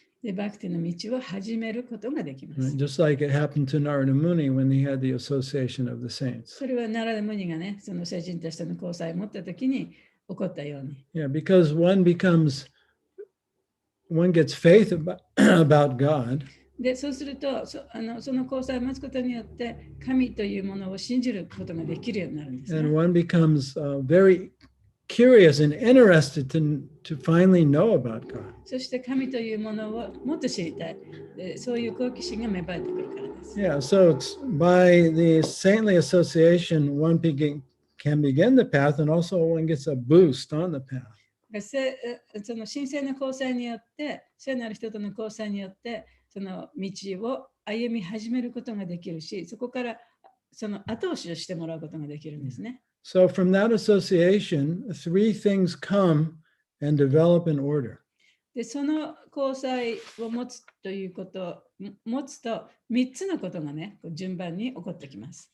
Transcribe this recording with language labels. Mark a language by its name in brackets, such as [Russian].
[Japanese] でバクティの道を始めることができま [English] Right? [Japanese] す。 [English] Just like it happened to Narada Muni when he had the association of the saints. [Japanese] それはナラダムニがね、その聖人たちとの交際を持ったときに起こったように。 [English] Yeah, because one gets faith about God, [Japanese] で、そうすると、その交際を持つことによって、神というものを信じることができるようになるんです、 [English] and [Japanese] ね。 [English] one becomes very curious and interested to finally know about God. [Japanese] そして神というものをもっと知りたい。でそういう好奇心が芽生えてくるからです。 [English] Yeah, so it's by the saintly association, one can begin the path, and also one gets a boost on the path. [Japanese] その神聖な交際によって、聖なる人との交際によって、その道を歩み始めることができるし、そこからその後押しをしてもらうことができるんですね。 [English] So from that association, three things come and develop in order. [Japanese] で、その交際を持つということを持つと、3つのことがね、順番に起こってきます。